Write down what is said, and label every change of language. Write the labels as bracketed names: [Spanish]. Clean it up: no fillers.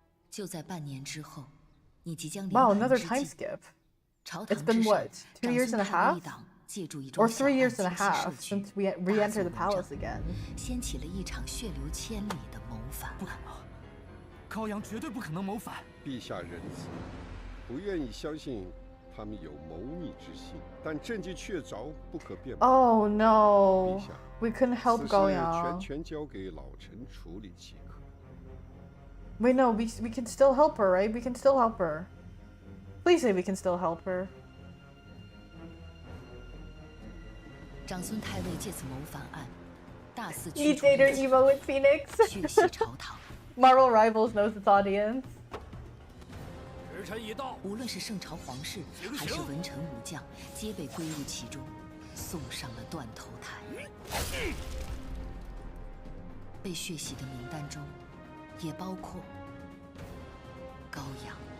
[Chinese] 就在半年之后，你即将 [English] Wow, another time skip. It's been what, 2 years and a half? Or 3 years and a half since we re-entered the palace again. [Chinese] 掀起了一场血流千里的谋反。不可能，高阳绝对不可能谋反。陛下仁慈，不愿意相信。他们有谋逆之心，但证据确凿，不可辩驳。 [English] Oh no, we couldn't help Gaoyang. [Chinese] 全交给老臣处理即可。 [English] Wait, no, we can still help her, right? We can still help her. Please say we can still help her. [Chinese] 长孙太尉借此谋反案，大肆 [English] Dictator Evo with Phoenix. [Chinese] 血洗朝堂。 [English] Marvel Rivals knows its audience. [Chinese] 时辰已到，无论是圣朝皇室还是文臣武将，皆被归入其中，送上了断头台。被血洗的名单中，也包括高阳。